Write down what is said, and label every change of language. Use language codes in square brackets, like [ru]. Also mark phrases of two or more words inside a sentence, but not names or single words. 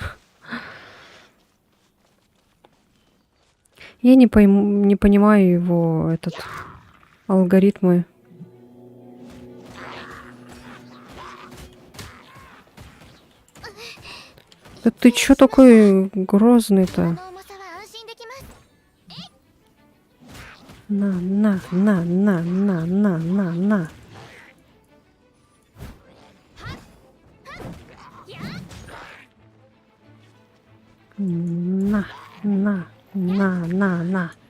[ru] Я не понимаю его алгоритмы. Да ты чё такой грозный-то? [ja] この重さは安心できます。 [ru] На. На.